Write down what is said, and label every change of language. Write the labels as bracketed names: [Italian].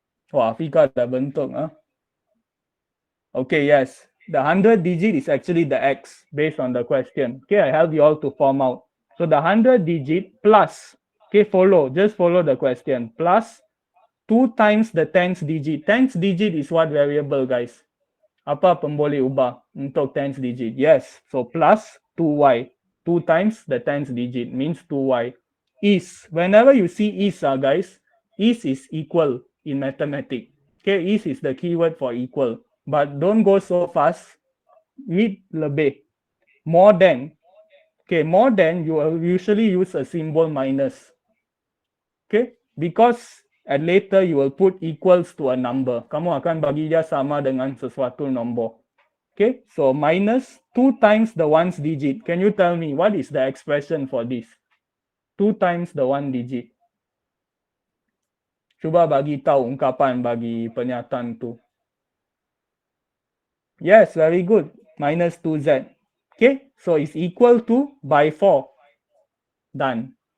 [Malay] Wah, Afika dah bentuk. Okay, yes. [English] The 100 digit is actually the X based on the question. Okay, I help you all to form out. So the 100 digit plus, okay, just follow the question. Plus 2 times the tens digit. Tens digit is what variable, guys? [Malay] Apa pun boleh ubah untuk tens digit? [English] Yes, so plus 2y. 2 times the tens digit means 2y. Is, whenever you see is, guys, is equal in mathematics. Okay, is the keyword for equal. But don't go so fast. Read [Malay] lebih. [English] More than. Okay, more than, you will usually use a symbol minus. Okay, because and later you will put equals to a number. [Malay] Kamu akan bagi dia sama dengan sesuatu nombor. [English] Okay, so minus 2 times the ones digit. Can you tell me what is the expression for this? 2 times the 1 digit. [Malay] Cuba bagi tahu ungkapan bagi pernyataan tu. [English] Yes, very good. Minus 2z. Okay, so it's equal to by 4. Done.